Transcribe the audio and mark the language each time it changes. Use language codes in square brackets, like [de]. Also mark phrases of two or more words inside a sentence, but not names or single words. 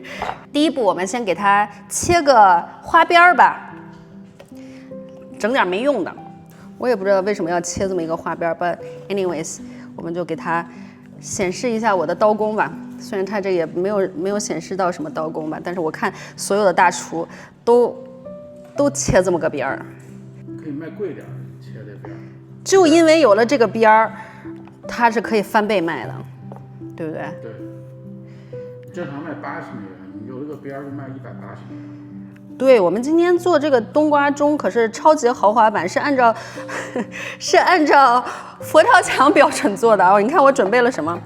[zh] 第一步，我們先給它切個花邊吧，整點沒用的。我也不知道為什麼要切這麼一個花邊， [en] but anyways， [zh] 我們就給它顯示一下我的刀工吧。雖然它這也沒有顯示到什麼刀工吧，但是我看所有的大廚都切這麼個邊兒。可以賣貴點，切這邊。就因為有了這個邊兒，它是可以翻倍賣的，對不对？对，正常賣80美元，有这个邊兒就賣180美元。对，我們今天做這個冬瓜盅可是超級豪華版，是按照佛跳牆標準做的哦。你看我準備了什麼？